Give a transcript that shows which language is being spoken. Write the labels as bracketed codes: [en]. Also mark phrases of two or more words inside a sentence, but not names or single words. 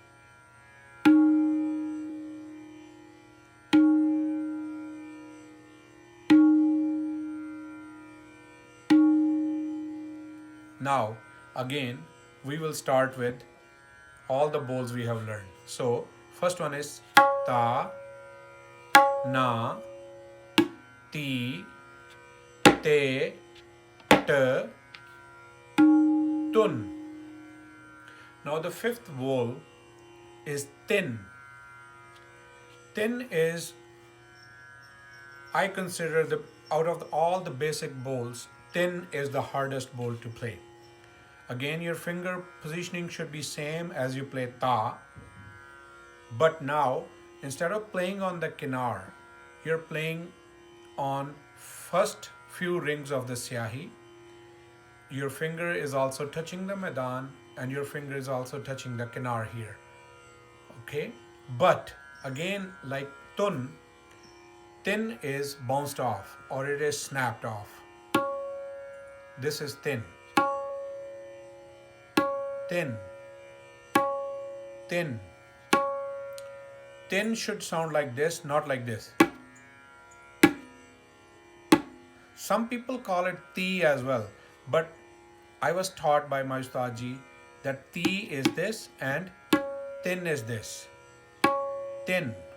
[en] Now, again, we will start with all the bowls we have learned. So, first one is ta, na, ti, te, te, tun. Now, the fifth bowl is tin. Tin is, I consider, out of all the basic bowls, tin is the hardest bowl to play. Again, your finger positioning should be same as you play ta, but now instead of playing on the kinar, you're playing on first few rings of the syahi. Your finger is also touching the maidan, and your finger is also touching the kinar here. Okay, but Again, like tun, tin is bounced off or it is snapped off. This is thin. Thin. Thin. Tin should sound like this, not like this. Some people call it ti as well, but I was taught by my Ustadji that ti is this and tin is this. Tin.